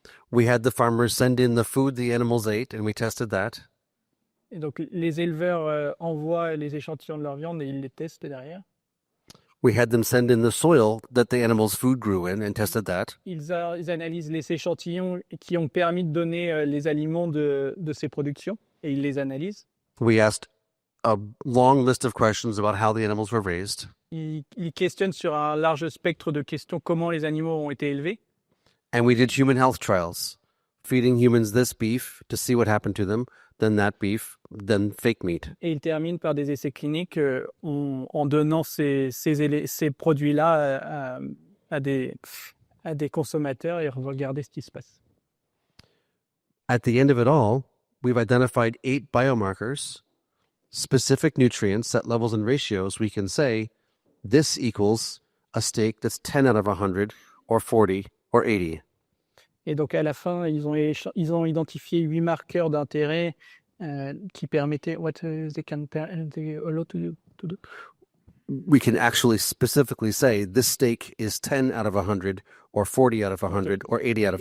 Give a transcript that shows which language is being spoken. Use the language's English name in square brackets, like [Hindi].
[English] We had the farmers send in the food the animals ate, and we tested that. [French] Et donc, les éleveurs envoient les échantillons de leur viande et ils les testent derrière. [English] We had them send in the soil that the animals' food grew in and tested that. [French] Ils analysent les échantillons qui ont permis de donner les aliments de ces productions et ils les analysent. [English] We asked a long list of questions about how the animals were raised. [French] Ils questionnent sur un large spectre de questions comment les animaux ont été élevés. [English] And we did human health trials, feeding humans this beef to see what happened to them, then that beef, than fake meat. [French] Et il termine par des essais cliniques en donnant ces produits-là à des consommateurs et regarder ce qui se passe. [English] At the end of it all, we've identified 8 biomarkers, specific nutrients at levels and ratios. We can say this equals a steak that's 10 out of 100 or 40 or 80. [French] Et donc à la fin, ils ont identifié 8 marqueurs d'intérêt qui permettaient [English] what they allow to do. We can actually specifically say this steak is 10 out of 100 or 40 out of 100 or 80 out of